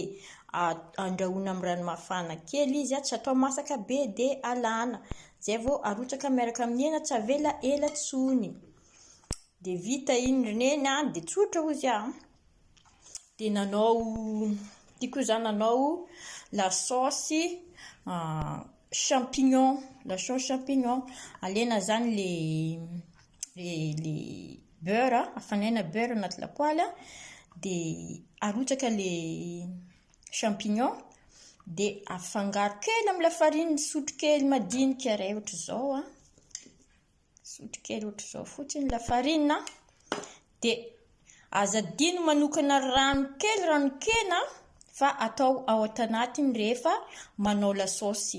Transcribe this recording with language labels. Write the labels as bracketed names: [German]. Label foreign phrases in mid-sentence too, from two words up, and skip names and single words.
[Malagasy] Andrahoina amin'ny rano mafana kely izy a, tsy atao masaka be dia alana. Zay vao arotsaka miaraka amin'ny hena, tsy avela ela intsony. Dia vita iny neny a, dia tsotra hozy a. Dia tiako zany nanao [French] la sauce champignon, la sauce champignon. [Malagasy] Alena zany [French] le beurre, [Malagasy] afanaina beurre anaty lapoaly, dia arotsaka le champignon, dia afangaro kely amin'ny lafariny, sotro kely madinika iray ohatr'izao a. Sotro kely ohatr'izao fotsiny lafarina, dia azadino manokana rano-kena fa atao ao anatiny rehefa manao [French] la sauce.